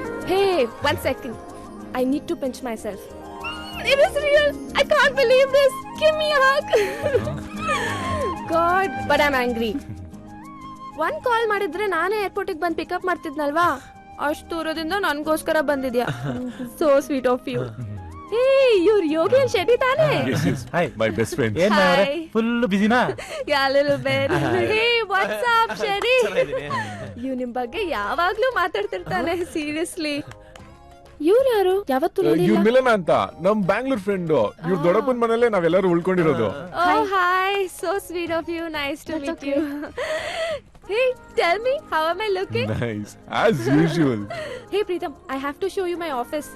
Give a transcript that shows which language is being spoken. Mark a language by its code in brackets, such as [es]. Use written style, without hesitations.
[en] Hey, 1 second. I need to pinch myself. It is real. I can't believe this. Give me a hug. God, but I'm angry. One call [kn] ಮಾಡಿದ್ರೆ ನಾನೇ ಏರ್ಪೋರ್ಟಿಗೆ ಬಂದು pickup ಮಾಡ್ತಿದ್ನಲ್ವಾ, ಅಷ್ಟು ದೂರದಿಂದ ನನಗೋಸ್ಕರ ಬಂದಿದ್ಯಾ. [en] So sweet of you. Hey, you're Yogi Shetty ತಾನೇ? Yes, yes. Hi. My best friend. [kn] ಏನ್ full ಬಿಸಿನಾ? [en] Yeah, a little bit. Hey, what's up, Shetty? [kn] ಇವ್ ನಿಮ್ ಬಗ್ಗೆ ಯಾವಾಗ್ಲೂ ಮಾತಾಡ್ತಿರ್ತಾನೆ, ಸೀರಿಯಸ್ಲಿ. ಇವ್ರು ಯಾರು? ಯಾವತ್ತೂ ಇವ್ರ ಮಿಲನ ಅಂತ, ನಮ್ ಬ್ಯಾಂಗ್ಳೂರ್ ಫ್ರೆಂಡ್. ಇವ್ರ ದೊಡ್ಡಪ್ಪನ ಮನೇಲೆ ನಾವೆಲ್ಲರೂ ಉಳ್ಕೊಂಡಿರೋದು. [en] Oh, hi. So sweet of you. Nice to meet you. Hey, tell me, how am I looking? Nice, as usual. Hey, Preetham, I have to show you my office.